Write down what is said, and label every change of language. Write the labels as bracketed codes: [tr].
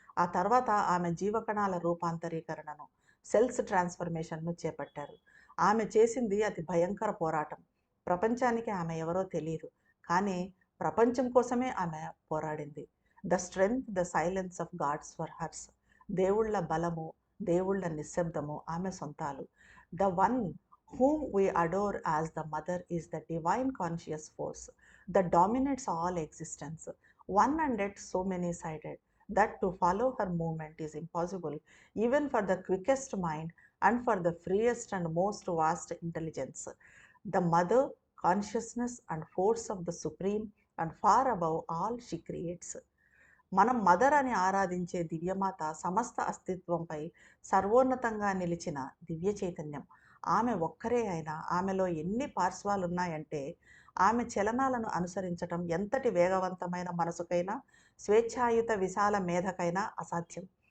[te] ఆ తర్వాత ఆమె జీవకణాల రూపాంతరీకరణను, సెల్స్ ట్రాన్స్ఫర్మేషన్ను చేపట్టారు. ఆమె చేసింది అతి భయంకర పోరాటం. ప్రపంచానికి ఆమె ఎవరో తెలియదు, కానీ ప్రపంచం కోసమే ఆమె పోరాడింది. [en] The strength, the silence of gods for hers. [te] దేవుళ్ళ బలము, దేవుళ్ళ నిశ్శబ్దము ఆమె సొంతాలు. [en] The one whom we adore as the mother is the divine conscious force that dominates all existence, one and yet so many-sided that to follow her movement is impossible even for the quickest mind and for the freest and most vast intelligence. The mother, consciousness and force of the supreme and far above all she creates. [te] మనం mother అని ఆరాధించే దివ్యమాత సమస్త అస్తిత్వంపై సర్వోన్నతంగా నిలిచిన దివ్య చైతన్యం. ఆమె ఒక్కరే అయినా ఆమెలో ఎన్ని పార్శ్వాలున్నాయంటే ఆమె చలనాలను అనుసరించటం ఎంతటి వేగవంతమైన మనసుకైనా, స్వేచ్ఛాయుత విశాల మేధకైనా అసాధ్యం.